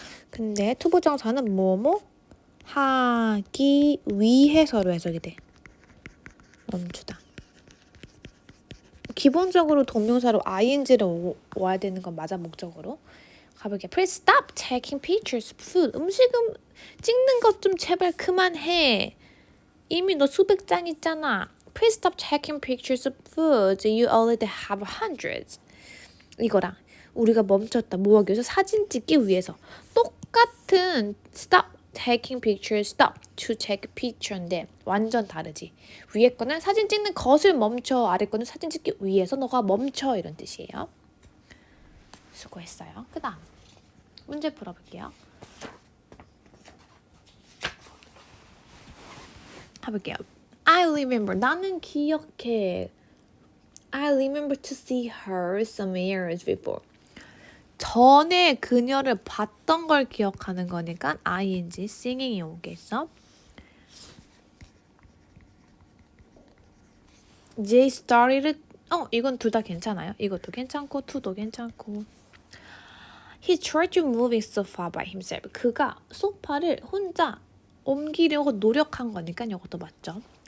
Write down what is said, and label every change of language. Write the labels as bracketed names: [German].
[Korean] 근데 투부정사는 뭐뭐 하기 위해서로 해석이 돼. 멈추다. 기본적으로 동명사로 ing를 와야 되는 건 맞아. 목적으로. 가볼게요. [English] Please stop taking pictures of food. [Korean] 음식은 찍는 것 좀 제발 그만해. 이미 너 수백 장 있잖아. [English] Please stop taking pictures of food. You already have hundreds. [Korean] 이거랑 우리가 멈췄다. 뭐 하기 위해서? 사진 찍기 위해서. 똑같은 [English] stop taking pictures, stop to take a picture인데 [Korean] 완전 다르지. 위에 거는 사진 찍는 것을 멈춰. 아래 거는 사진 찍기 위해서 너가 멈춰. 이런 뜻이에요. 수고했어요. 그 다음 문제 풀어볼게요. 해볼게요. [English] I remember. [Korean] 나는 기억해. [English] I remember to see her some years before. [Korean] 전에 그녀를 봤던 걸 기억하는 거니까 ing, singing이 오겠어. [English] They started. [Korean] 이건 둘 다 괜찮아요. 이것도 괜찮고 to도 괜찮고. [English] He tried to move his sofa by himself. [Korean] 그가 소파를 혼자 옮기려고 노력한 거니까 이것도 맞죠.